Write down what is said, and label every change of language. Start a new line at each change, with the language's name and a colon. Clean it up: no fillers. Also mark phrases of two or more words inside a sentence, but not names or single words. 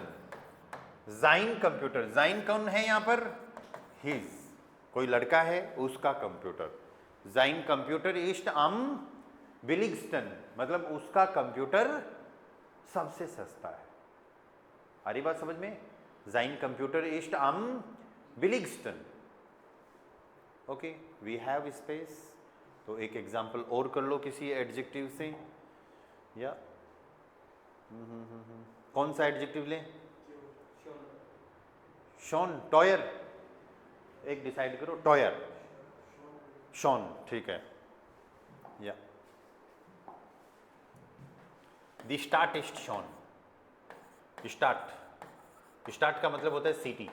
Hindi: sein कंप्यूटर, sein कौन है यहां पर? हिज, कोई लड़का है उसका कंप्यूटर।
German: sein कंप्यूटर ist am billigsten,
Hindi: मतलब उसका कंप्यूटर सबसे सस्ता है। आ रही बात समझ में?
German: sein कंप्यूटर ist am billigsten।
Hindi: ओके,
English: we have space,
Hindi: तो एक एग्जाम्पल और कर लो किसी एडजेक्टिव से, या कौन सा एडजेक्टिव लें? शॉन, टॉयर, एक डिसाइड करो, टॉयर, शॉन, ठीक है, या
German: die Stadt ist schön,
Hindi: स्टार्ट, स्टार्ट का मतलब होता है सिटी।